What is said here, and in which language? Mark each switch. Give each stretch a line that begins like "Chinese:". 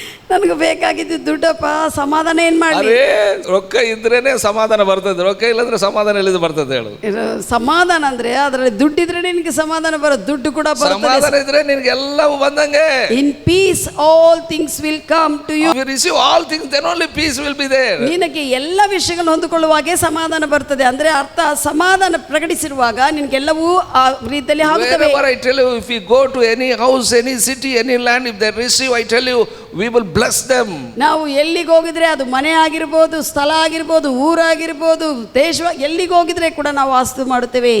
Kannada: ನನಗೆ ಬೇಕಾಗಿದ್ದು ದುಡ್ಡಪ್ಪ, ಸಮಾಧಾನ ಏನ್ ಮಾಡಿ. ಅರೇ ರೊಕ್ಕ ಇದ್ರೇನೆ ಸಮಾಧಾನ ಬರ್ತದೆ, ರೊಕ್ಕ ಇಲ್ಲಂದ್ರೆ ಸಮಾಧಾನ ಎಲ್ಲಿಂದ ಬರ್ತದೆ ಹೇಳು. ಸಮಾಧಾನ ಅಂದ್ರೆ ಅದರಲ್ಲಿ ದುಡ್ಡಿದ್ರೆ ನಿನಗೆ ಸಮಾಧಾನ ಬರೋದು, ದುಡ್ಡು ಕೂಡ ಸಮಾಧಾನ ಇದ್ರೆ ನಿನಗೆ ಎಲ್ಲವೂ ಬಂದಂಗೆ.
English: In peace all things will come to you. You receive all things, then only peace will be there.
Kannada: ನಿನಗೆ ಎಲ್ಲ ವಿಷಯಗಳನ್ನು ಹೊಂದಿಕೊಳ್ಳುವಾಗೆ ಸಮಾಧಾನ ಬರ್ತದೆ. ಅಂದ್ರೆ ಅರ್ಥ ಸಮಾಧಾನ ಪ್ರಕಟಿಸಿರುವಾಗ ನಿನಗೆಲ್ಲವೂ ಆ ರೀತಿಯಲ್ಲಿ ಆಗುತ್ತವೆ.
English: Wherever I tell you, if you go to any house, any city, any land, if they receive, I tell you, we will bless them.
Kannada: ನಾವು ಎಲ್ಲಿಗೆ ಹೋಗಿದ್ರೆ ಅದು ಮನೆ ಆಗಿರ್ಬೋದು, ಸ್ಥಳ ಆಗಿರ್ಬೋದು, ಊರಾಗಿರ್ಬೋದು, ದೇಶ ಎಲ್ಲಿಗೆ ಹೋಗಿದ್ರೆ ಕೂಡ ನಾವು ವಾಸ್ತು ಮಾಡುತ್ತೇವೆ.